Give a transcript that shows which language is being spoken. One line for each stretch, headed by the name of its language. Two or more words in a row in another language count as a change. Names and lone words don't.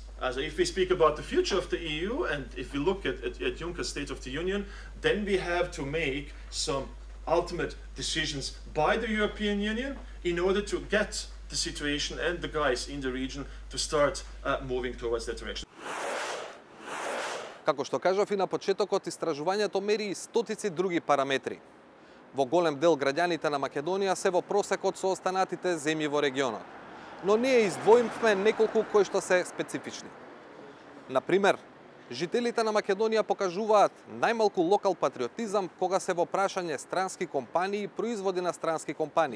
English: So if we speak about the future of the EU, and if we look at Juncker's State of the Union, then we have to make some ultimate decisions by the European Union in order to get the situation and the guys in the region to start moving towards that direction.
Macedonian: Како што кажав и на почетокот, истражувањето мери и стотици други параметри. Во голем дел граѓаните на Македонија се во просекот со останатите земји во регионот. Но ние издвоивме неколку кои што се специфични. Например, жителите на Македонија покажуваат најмалку локал патриотизам кога се во прашање странски компании и производи на странски компании.